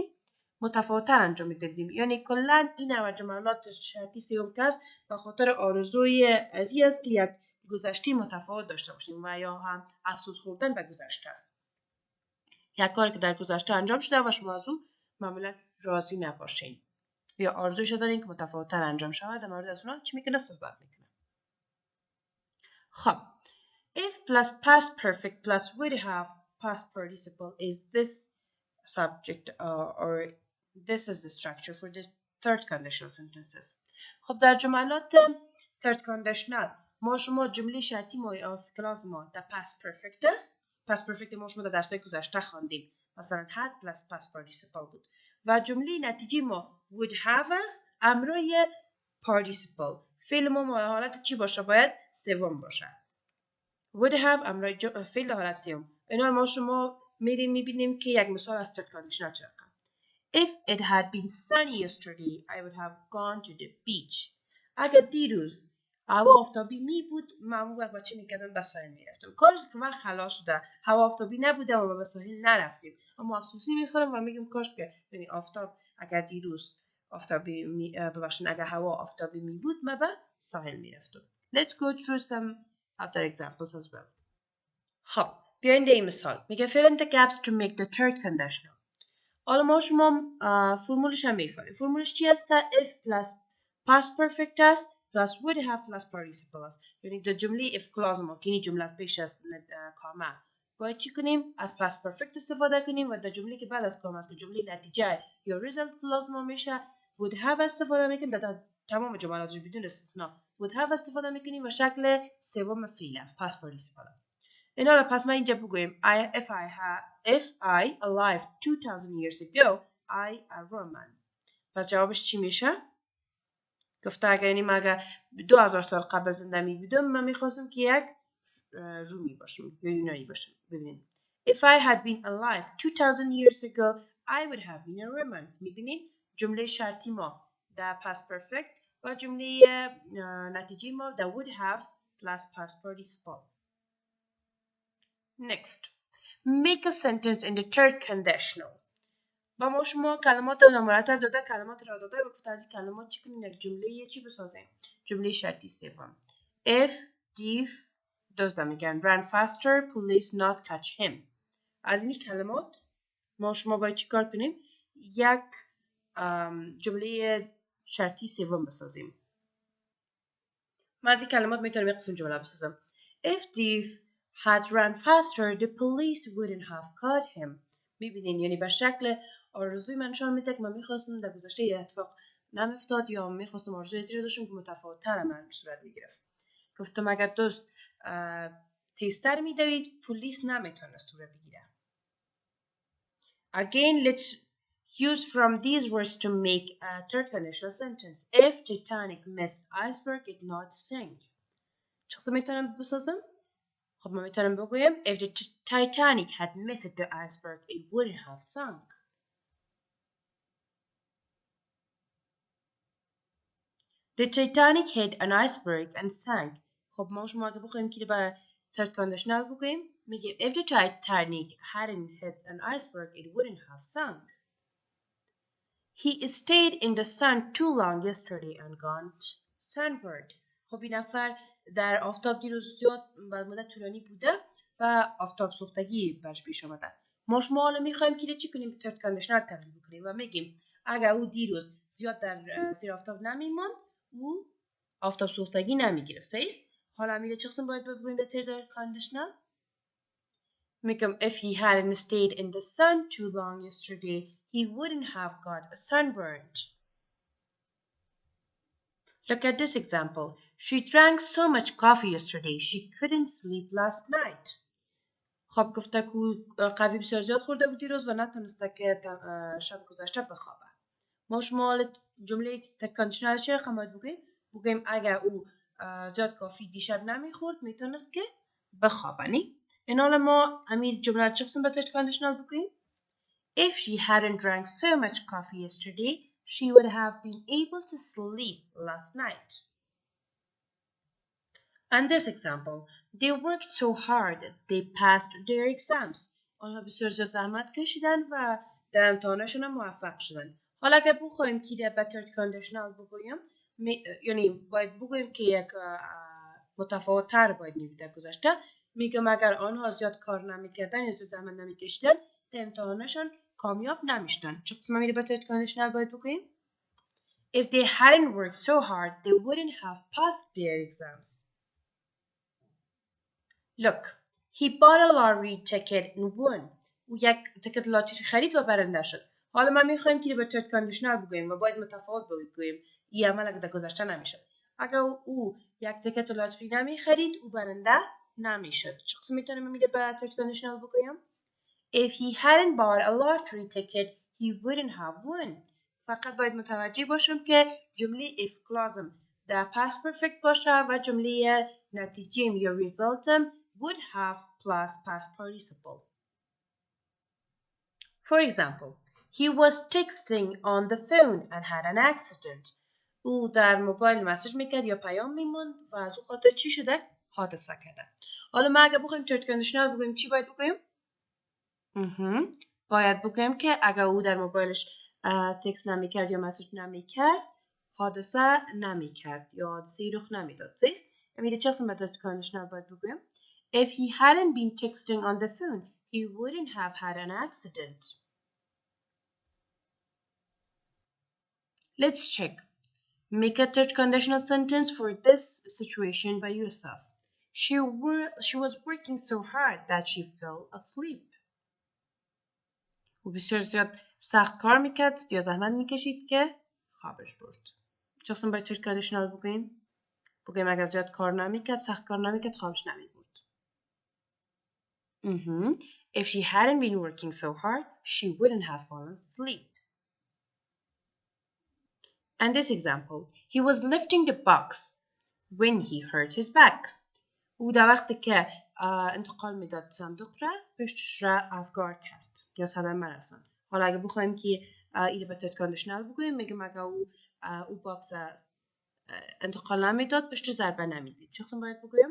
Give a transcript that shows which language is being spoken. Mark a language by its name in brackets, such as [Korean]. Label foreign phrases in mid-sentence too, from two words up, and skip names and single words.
[Persian] متفاوت‌تر انجام میدادیم. یعنی کلا این نوع جملات شرطی سوم که است به خاطر آرزوی از این است که یک گذشته متفاوت داشته باشیم و یا هم افسوس خوردن به گذشته است. یک کاری که در گذشته انجام شده و شما از او معمولا راضی نباشین یا آرزوش دارین که متفاوت‌تر انجام شود، در مورد از اونها چی میکنه صحبت میکنه. [English] خب if plus past perfect plus would have past participle is this subject or this is the structure for the third conditional sentences. [Persian] خب در جملات [English] third conditional [Persian] ما شما جمله شرطی ما یا کلاس ما در [English] past perfect [Persian] است. [English] past perfect [Persian] ما شما در درس‌های گذشته خواندیم، مثلا [English] had plus past participle [Persian] بود و جمله نتیجه ما [English] would have [Persian] است امروی participle. فعل ما حالت چی باشه؟ باید سوم باشه. [English] would have [Persian] امروی فعل حالت سوم. اینا ما شما میریم میبینیم که یک مثال از [English] third conditional [Persian] چه رقم. [English] If it had been sunny yesterday I would have gone to the beach. [Persian] اگر دیروز هوا آفتابی می بود من با چه میکردم؟ به ساحل میرفتم. کارش که من خلاص شده هوا آفتابی نبوده و به ساحل نرفتیم، اما افسوسی میخورم و میگم کاش که یعنی آفتاب اگر دیروز آفتابی ببخشید اگر هوا آفتابی می بود من به ساحل میرفتم. [English] Let's go through some other examples as well. [Persian] خب بیاین در این مثال میگه [English] fill in the gaps to make the third conditional. [Persian] حالا ما شما فرمولش هم میفهمیم. فرمولش چی است؟ [English] if plus past perfect [Persian] است [English] plus would have plus participle [Persian] است. یعنی در جمله [English] if clause [Persian] ما که این جمله از پیش از کامه باید چی کنیم؟ از [English] past perfect [Persian] استفاده کنیم و در جمله که بعد از کام است که جمله نتیجه یا result لازم میشه [English] would have [Persian] استفاده میکنیم. در تمام جملاتش بدون استثنا [English] would have [Persian] استفاده میکنیم و شکل سوم فعل [English] past participle. [Persian] این حالا پس من اینجا بگویم [English] if I alive 2000 years ago I a Roman. [Persian] پس جوابش چی میشه؟ گفته اگر یعنی اگر 2000 سال قبل زنده می بودم من میخواستم که یک رومی باشم یا یونانی باشم. [English] ببینید if I had been alive 2000 years ago I would have been a Roman. [Persian] میبینید جمله شرطی ما در [English] past perfect [Persian] و جمله نتیجه ما در [English] would have plus past participle. Next, make a sentence in the third conditional. [Persian] با ما شما کلمات نامرتب داده کلمات را داده و گفته از این کلمات چی کنین یک جمله یه چی بسازیم. جمله شرطی سوم [English] if thief [Persian] دزد میگن [English] ran faster police not catch him. [Persian] از این کلمات ما شما باید چی کار کنیم؟ یک جمله شرطی سوم بسازیم. من از این کلمات میتونم یک قسم جمله بسازم. [English] if thief had run faster the police wouldn't have caught him. [Persian] میبینین یعنی به شکل آرزوی من نشان میده که من میخواستم در گذشته یه اتفاق نمیفتاد یا میخواستم آرزوی زیر داشتم که متفاوت‌تر من صورت میگرفت. گفتم اگر دوست تیزتر میدوید پلیس نمیتونست او را بگیره. [English] Again let's use from these words to make a third conditional sentence. If Titanic missed iceberg it not sink. [Persian] چه قسم میتونم بسازم؟ خب ما میتونم بگویم [English] if the Titanic had missed the iceberg it wouldn't have sunk. The Titanic hit an iceberg and sank. [Persian] خب ما شما اگه بخوایم که با [English] third conditional [Persian] بگویم میگیم [English] if the Titanic hadn't hit an iceberg it wouldn't have sunk. He stayed in the sun too long yesterday and got sunburned. [Persian] خب این نفر در آفتاب دیروز زیاد مدت طولانی بوده و آفتاب سوختگی برش پیش آمده. ما شما حالا میخوایم که چی کنیم؟ [English] third conditional [Persian] تبدیل بکنیم و میگیم اگر او دیروز زیاد در زیر آفتاب نمیماند او آفتاب سوختگی نمیگرفت. صحیح؟ حالا میگه چه قسم باید بگویم در [English] third conditional؟ میگم if he hadn't stayed in the sun too long yesterday he wouldn't have got sunburned. Look at this example. She drank so much coffee yesterday she couldn't sleep last night. [Persian] خب گفته که قهوه بسیار زیاد خورده بود دیروز و نتونسته که شب گذشته بخوابه. ما شما جمله تکنشنال چه رقم باید بگیم اگر او زیاد کافی دیشب نمیخورد میتونست که بخوابه. این حالا ما همین جمله چه قسم به تکنشنال بگیم؟ [English] If she hadn't drank so much coffee yesterday, she would have been able to sleep last night. And this example, they worked so hard they passed their exams. [Persian] آنها بسیار زیاد زحمت کشیدن و در امتحانشون موفق شدن. حالا اگر بخوایم که در [English] better conditional [Persian] بگویم یعنی باید بگویم که یک متفاوت تر باید میبوده گذشته. میگم اگر آنها زیاد کار نمیکردن یا زیاد زحمت نمیکشیدن در امتحانشون کامیاب نمیشدن. چه قسم میره [English] better conditional [Persian] باید بگویم؟ [English] If they hadn't worked so hard they wouldn't have passed their exams. Look, he bought a lottery ticket and won. [Persian] او یک تیکت لاتری خرید و برنده شد. حالا ما میخوایم که به [English] third conditional [Persian] بگویم و باید متفاوت بگویم. این عمل اگه در گذشته نمیشد. اگر او یک تیکت لاتری نمیخرید او برنده نمیشد. چه قسم میتونیم میره به [English] third conditional [Persian] بگویم؟ [English] If he hadn't bought a lottery ticket, he wouldn't have won. [Persian] فقط باید متوجه باشم که جمله [English] if clause [Persian] در past perfect باشه و جمله نتیجه یا resultم [English] would have plus past participle. For example, he was texting on the phone and had an accident. [Persian] او در موبایل مسیج میکرد یا پیام میموند و از او خاطر چی شده؟ حادثه کرده. حالا ما اگه بخوایم [English] third conditional [Persian] بگویم چی باید بگویم؟ باید بگویم که اگر او در موبایلش تکست نمیکرد یا مسیج نمیکرد حادثه نمیکرد یا حادثه رخ نمیداد. صحیح؟ میره چه قسم [English] third conditional [Persian] باید بگویم؟ [English] If he hadn't been texting on the phone, he wouldn't have had an accident. Let's check. Make a third conditional sentence for this situation by yourself. She was working so hard that she fell asleep. [Persian] او بسیار زیاد سخت کار میکرد یا زحمت میکشید که خوابش برد. چون باید [English] third conditional [Persian] بگوییم؟ بگوییم اگر زیاد کار نمیکرد، سخت کار نمیکرد، خوابش نمیبرد. [English] If she hadn't been working so hard, she wouldn't have fallen asleep. And this example, he was lifting the box when he hurt his back. [Persian] او در وقتی که انتقال میداد صندوق را پشتش را افگار کرد یا صدمه رساند. حالا اگه بخوایم که اینو به [English] third conditional [Persian] بگوییم میگم اگه او باکس انتقال نمیداد پشت ضربه نمیدید. چه قسم باید بگویم؟